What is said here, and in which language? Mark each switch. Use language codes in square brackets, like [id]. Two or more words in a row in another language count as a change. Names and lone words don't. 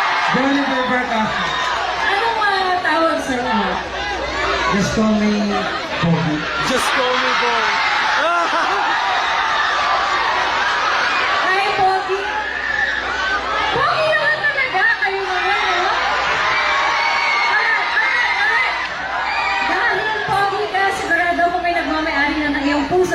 [tl] Jennifer Bertaccio. Anong tawag sa inyo? [en] Just call me Pogi. Just call me boy. [tl] Ay, Pogi. Pogi naman talaga. Kayo naman, no? Alright. Dahil Pogi ka, sigurado kung may nagmamayari na ng iyong puso.